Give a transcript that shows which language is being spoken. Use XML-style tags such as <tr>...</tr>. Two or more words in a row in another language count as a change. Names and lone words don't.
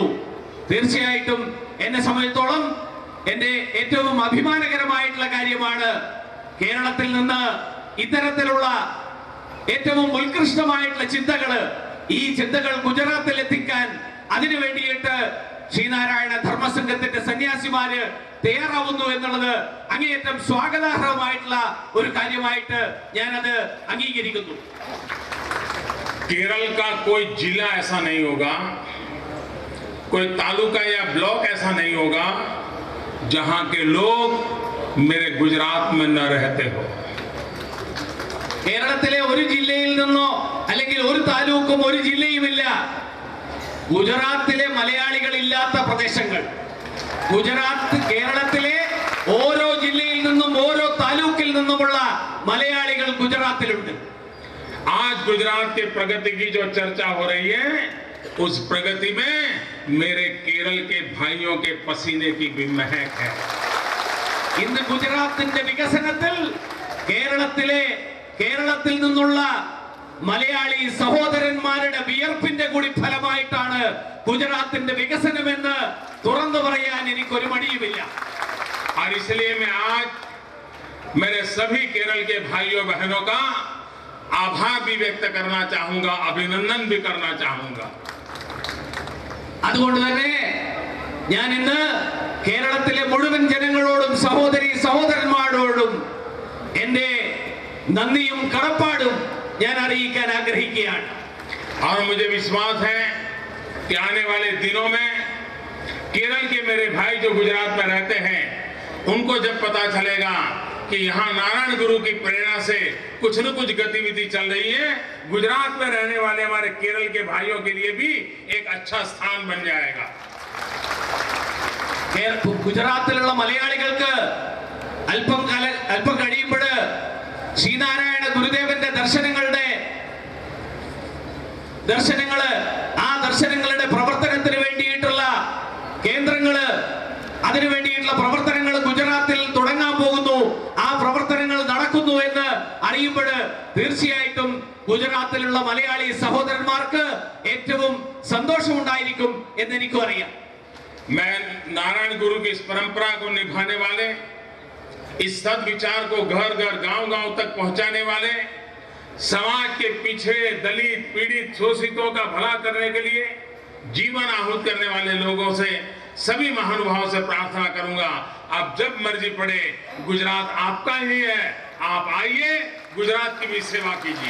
<ml>തീർച്ചയായിട്ടും എന്നെ സംബന്ധിച്ചിടത്തോളം എന്റെ ഏറ്റവും അഭിമാനകരമായിട്ടുള്ള കാര്യമാണ് കേരളത്തിൽ നിന്ന് ഇത്തരത്തിലുള്ള ഏറ്റവും ഉത്കൃഷ്ടമായിട്ടുള്ള ചിന്തകള്, ഈ ചിന്തകൾ ഗുജറാത്തിൽ എത്തിക്കാൻ അതിനു വേണ്ടിയിട്ട് ശ്രീനാരായണ ധർമ്മസംഘത്തിന്റെ സന്യാസിമാര് തയ്യാറാവുന്നു എന്നുള്ളത് അങ്ങേയറ്റം സ്വാഗതാർഹമായിട്ടുള്ള ഒരു കാര്യമായിട്ട് ഞാനത് അംഗീകരിക്കുന്നു.</ml> <hi>केरल का कोई जिला ऐसा नहीं होगा, कोई तालुका या ब्लॉक ऐसा नहीं होगा जहां के लोग मेरे गुजरात में न रहते हो.</hi> <ml>കേരളത്തിലെ ഒരു ജില്ലയിൽ നിന്നോ അല്ലെങ്കിൽ ഒരു താലൂക്കും ഒരു ജില്ലയുമില്ല ഗുജറാത്തിലെ മലയാളികൾ ഇല്ലാത്ത പ്രദേശങ്ങൾ. കേരളത്തിലെ ഓരോ ജില്ലയിൽ നിന്നും ഓരോ താലൂക്കിൽ നിന്നുമുള്ള മലയാളികൾ ഗുജറാത്തിലുണ്ട്.</ml> <hi>आज गुजरात के प्रगति की जो चर्चा हो रही है, उस प्रगति में मेरे केरल के भाइयों के पसीने की भी महक है.</hi> <ml>ഇന്ന് ഗുജറാത്തിന്റെ വികസനത്തിൽ കേരളത്തിൽ നിന്നുള്ള മലയാളി സഹോദരന്മാരുടെ വിയർപ്പിന്റെ കൂടി ഫലമായിട്ടാണ് ഗുജറാത്തിന്റെ വികസനമെന്ന് തുറന്നു പറയാൻ എനിക്കൊരു മടിയുമില്ല.</ml> <hi>और इसलिए मैं आज मेरे सभी केरल के भाइयों बहनों का आभार भी व्यक्त करना चाहूंगा, अभिनंदन भी करना चाहूंगा.</hi> <ml>അതുകൊണ്ട് തന്നെ ഞാൻ ഇന്ന് കേരളത്തിലെ മുഴുവൻ ജനങ്ങളോടും സഹോദരന്മാരോടും എന്റെ നന്ദിയും കടപ്പാടും ഞാൻ അറിയിക്കാൻ ആഗ്രഹിക്കുകയാണ്.</ml> <hi>और मुझे विश्वास है कि आने वाले दिनों में केरल के मेरे भाई जो गुजरात में रहते हैं, उनको जब पता चलेगा कि यहाँ नारायण गुरु की प्रेरणा से कुछ न कुछ गतिविधि चल रही है, गुजरात में रहने वाले हमारे केरल के भाइयों के लिए भी एक अच्छा स्थान बन जाएगा.</hi> <ml>ഗുജറാത്തിലുള്ള മലയാളികൾക്ക് അല്പം കഴിയുമ്പോൾ ശ്രീനാരായണ ഗുരുദേവന്റെ ദർശനങ്ങളുടെ പ്രവർത്തനത്തിന് വേണ്ടിയിട്ടുള്ള കേന്ദ്രങ്ങള്, അതിനു വേണ്ടിയിട്ടുള്ള പ്രവർത്തനങ്ങൾ ഗുജറാത്തിൽ തുടങ്ങാൻ പോകുന്നു. ആ പ്രവർത്തനങ്ങൾ നടക്കുന്നു എന്ന് അറിയുമ്പോൾ തീർച്ചയായിട്ടും ഗുജറാത്തിലുള്ള മലയാളി സഹോദരന്മാർക്ക് ഏറ്റവും സന്തോഷമുണ്ടായിരിക്കും എന്ന് എനിക്കും അറിയാം.</ml> <hi>मैं नारायण गुरु की इस परंपरा को निभाने वाले, इस सद विचार को घर घर गांव गांव तक पहुंचाने वाले समाज के पिछड़े, दलित, पीड़ित, शोषितों का भला करने के लिए जीवन आहूत करने वाले लोगों से, सभी महानुभावों से प्रार्थना करूंगा, आप जब मर्जी पड़े, गुजरात आपका ही है, आप आइए, गुजरात की भी सेवा कीजिए.</hi>